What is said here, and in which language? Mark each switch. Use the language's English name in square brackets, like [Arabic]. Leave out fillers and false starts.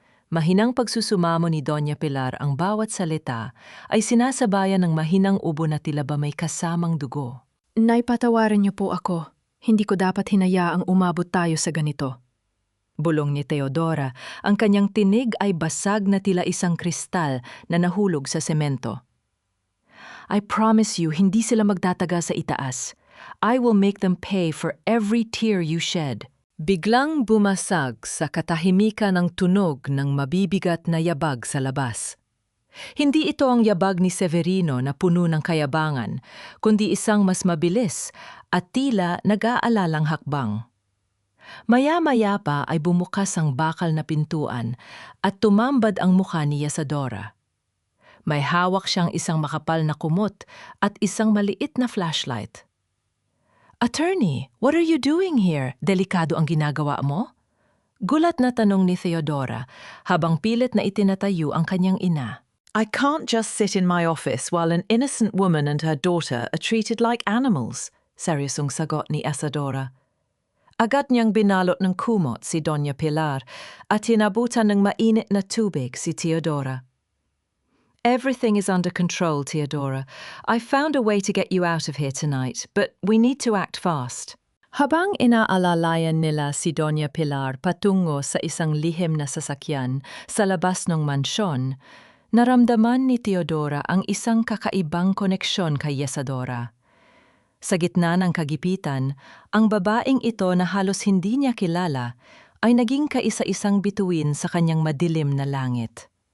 [Filipino] Mahinang pagsusumamo ni Doña Pilar, ang bawat salita ay sinasabayan ng mahinang ubo na tila ba may kasamang dugo. "Nay, patawarin niyo po ako. Hindi ko dapat hinayaang umabot tayo sa ganito." Bulong ni Teodora, ang kanyang tinig ay basag na tila isang kristal na nahulog sa semento. [English] "I promise you, [Filipino] hindi sila magtataga sa itaas. [English] I will make them pay for every tear you shed." [Filipino] Biglang bumasag sa katahimikan ng tunog ng mabibigat na yabag sa labas. Hindi ito ang yabag ni Severino na puno ng kayabangan, kundi isang mas mabilis at tila nag-aalalang hakbang. Maya-maya pa ay bumukas ang bakal na pintuan at tumambad ang mukha ni Isadora. May hawak siyang isang makapal na kumot at isang maliit na flashlight. [English] "Attorney, what are you doing here? [Filipino] Delikado ang ginagawa mo?" Gulat na tanong ni Teodora habang pilit na itinatayo ang kanyang ina. [English] "I can't just sit in my office while an innocent woman and her daughter are treated like animals," seryosong sagot ni Isadora. [Filipino] Agad niyang binalot ng kumot si Doña Pilar at hinabutan ng mainit na tubig si Teodora. [English] Everything is under control, Teodora. I found a way to get you out of here tonight, but we need to act fast. [Filipino] Habang inaalalayan nila si Doña Pilar patungo sa isang lihim na sasakyan sa labas ng mansyon, naramdaman ni Teodora ang isang kakaibang koneksyon kay Yesadora. Sa gitna ng kagipitan, ang babaeng ito na halos hindi niya kilala ay naging kaisa-isang bituin sa kanyang madilim na langit.